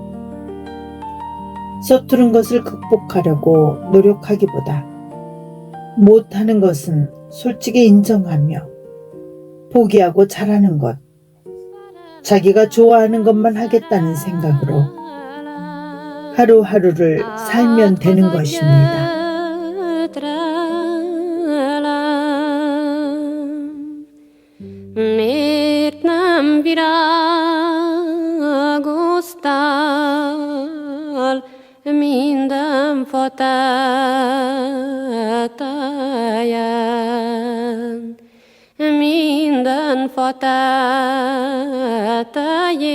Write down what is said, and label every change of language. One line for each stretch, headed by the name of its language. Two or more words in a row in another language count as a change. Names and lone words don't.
Korean: 서투른 것을 극복하려고 노력하기보다 못하는 것은 솔직히 인정하며 포기하고 잘하는 것, 자기가 좋아하는 것만 하겠다는 생각으로 하루하루를 살면 되는 것입니다.
Hungarian: Miért nem virágoztál minden fa tetején, minden fa tetején.